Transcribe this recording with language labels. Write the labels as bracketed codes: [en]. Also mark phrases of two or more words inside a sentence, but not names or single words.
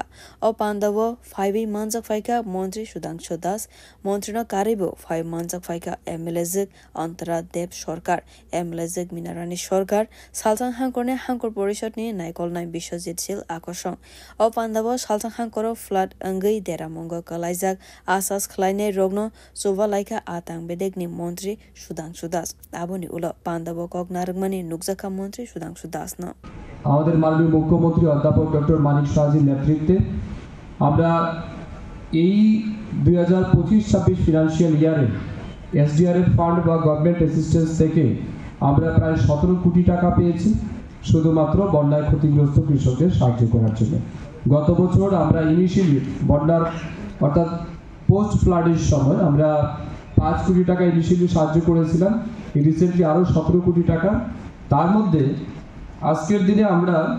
[trp] O Pandawo 5 Manzak Faika Montri Shudangsho Das Montrino Karibo 5 Manzak Faika Emelezik Antara Deb Shorkar Emelezik Minarani Shorkar Salthang Hankorne Hankor Porishot ni Naikol Nai Bishojit Sil Akoshong O Pandawo Salthang Hankoro Flat Angai Deramongo Kalaizak Asas Kleine Rogno Sova Laika Atang Bedek ni Montri Shudangsho Das Aboni Ulo Pandawo Naরগমানি নুকজাকা মন্ত্রী সুধাংশু দাস না [bn] আমাদের মাননীয় মুখ্যমন্ত্রী অধ্যাপক ডক্টর মানিক সাহাজির নেতৃত্বে আমরা এই 2025-26 [en] financial year [bn] এসডিআরএফ ফান্ড বা [en] government assistance [bn] থেকে আমরা প্রায় 17 কোটি টাকা পেয়েছি শুধুমাত্র বন্যায় ক্ষতিগ্রস্ত কৃষকদের সাহায্য করার জন্য গত বছর আমরা ইনিশিয়ালি বন্যার অর্থাৎ [en] post flood [bn] সময় আমরা 5 কোটি টাকা ইনিশিয়ালি সাহায্য করেছিলাম রিসেন্টলি আরো 17 কোটি টাকা তার মধ্যে আজকের দিনে আমরা